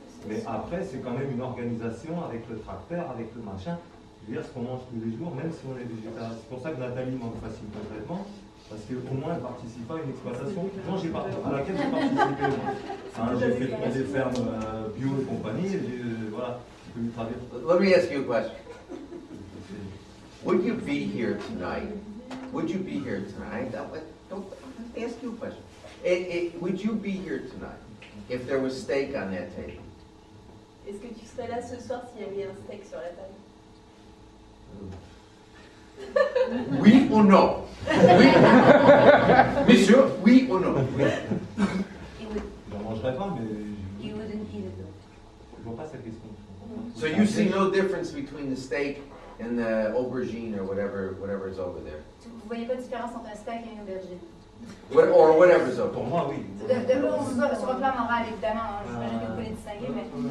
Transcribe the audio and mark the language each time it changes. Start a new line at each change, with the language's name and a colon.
French: Mais après, c'est quand même une organisation avec le tracteur, avec le machin. Je veux dire, ce qu'on mange tous les jours, même si on est végétarien. C'est pour ça que Nathalie m'en fascine complètement, parce qu'au moins elle ne participe pas à une exploitation à laquelle j'ai participé. Hein, j'ai fait des fermes bio et compagnie, et voilà, je peux lui travailler.
English: Let me ask you a question. Would you be here tonight? Would you be here tonight? Don't ask you a question. Would you be here tonight if there was steak on that table?
French: Est-ce que tu serais là ce soir s'il y avait un steak sur la table? Oui ou non? Oui. Monsieur, oui ou non? J'en mangerai pas, mais
English: You wouldn't eat it.
French: je vois pas cette question.
English: So you see no difference between the steak and the aubergine or whatever is over there?
French: Vous voyez pas de différence entre un steak et une aubergine?
English: Or whatever's over.
French: Pour moi, oui. Sur le plan moral, évidemment, j'imagine que vous pouvez distinguer, mais...